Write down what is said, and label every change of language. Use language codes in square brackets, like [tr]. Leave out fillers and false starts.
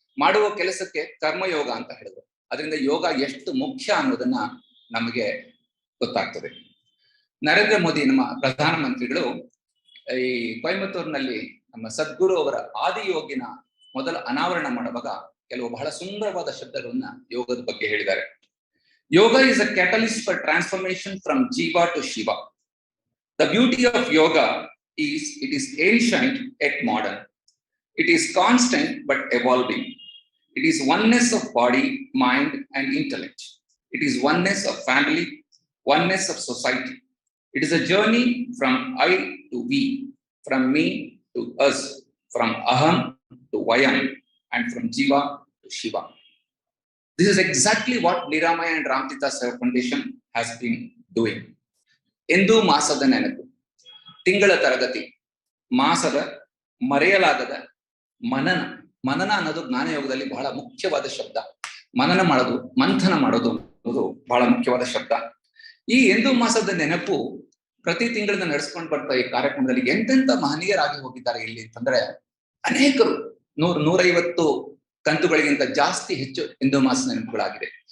[kn] ಮಾಡುವ ಕೆಲಸಕ್ಕೆ ಕರ್ಮಯೋಗ ಅಂತ ಹೇಳಿದ್ರು. ಅದರಿಂದ ಯೋಗ ಎಷ್ಟು ಮುಖ್ಯ ಅನ್ನೋದನ್ನ ನಮಗೆ ಗೊತ್ತಾಗ್ತದೆ. ನರೇಂದ್ರ ಮೋದಿ ನಮ್ಮ ಪ್ರಧಾನಮಂತ್ರಿಗಳು ಈ ಕೊಯಂಬತ್ತೂರಿನಲ್ಲಿ ನಮ್ಮ ಸದ್ಗುರು ಅವರ ಆದಿಯೋಗಿನ ಮೊದಲ ಅನಾವರಣ ಮಾಡುವಾಗ ಕೆಲವು ಬಹಳ ಸುಂದರವಾದ ಶಬ್ದಗಳನ್ನ ಯೋಗದ ಬಗ್ಗೆ ಹೇಳಿದ್ದಾರೆ. [en] Yoga is a catalyst for transformation from jiva to shiva. The beauty of yoga is it is ancient yet modern. It is constant but evolving. It is oneness of body, mind and intellect. It is oneness of family, oneness of society. It is a journey from I to we, from me to us, from aham to vayam, and from jiva to shiva. This is exactly what Niramaya and Ramatheertha Seva Foundation has been doing. [kn] Yendu masada nenapu, ತಿಂಗಳ ತರಗತಿ, ಮಾಸದ ಮರೆಯಲಾಗದ ಮನನ ಅನ್ನೋದು ಜ್ಞಾನಯೋಗದಲ್ಲಿ ಬಹಳ ಮುಖ್ಯವಾದ ಶಬ್ದ. ಮನನ ಮಾಡೋದು, ಮಂಥನ ಮಾಡೋದು ಅನ್ನೋದು ಬಹಳ ಮುಖ್ಯವಾದ ಶಬ್ದ. ಈ ಎಂದೂ ಮಾಸದ ನೆನಪು ಪ್ರತಿ ತಿಂಗಳಿಂದ ನಡೆಸ್ಕೊಂಡು ಬರ್ತಾ ಈ ಕಾರ್ಯಕ್ರಮದಲ್ಲಿ ಎಂತೆಂತ ಮಹನೀಯರಾಗಿ ಹೋಗಿದ್ದಾರೆ ಇಲ್ಲಿ ಅಂತಂದ್ರೆ ಅನೇಕರು 100-150 ಕಂತುಗಳಿಗಿಂತ ಹೆಚ್ಚು ಎಂದೂ ಮಾಸದ ನೆನಪುಗಳಾಗಿದೆ.